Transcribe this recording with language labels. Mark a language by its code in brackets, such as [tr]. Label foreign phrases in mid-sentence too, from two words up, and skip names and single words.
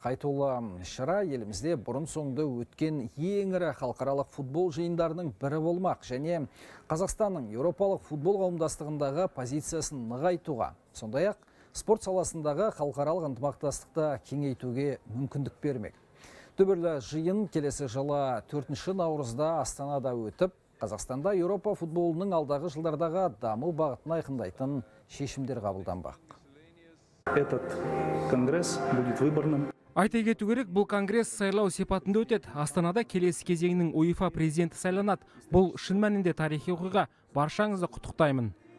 [kk] Айтулы шара елімізде бұрын соңды өткен ең ірі халықаралық футбол жиындарының бірі болмақ және Қазақстанның Еуропалық футбол қауымдастығындағы позициясын нығайтуға, сондай-ақ спорт саласындағы халықаралық ынтымақтастықты кеңейтуге мүмкіндік бермек. Түбірлі жиын келесі жылы 4 наурызда Астанада өтіп, Қазақстанда Еуропа футболының алдағы жылдардағы даму бағытын айқындайтын шешімдер қабылданбақ. [ru] Этот конгресс будет выборным. [kk] Айта кету керек, бұл конгресс сайлау сипатында өтеді. Астанада келесі кезеңнің УЕФА президенті сайланады. Бұл шын мәнінде тарихи оқиға. Баршаңызды құттықтаймын.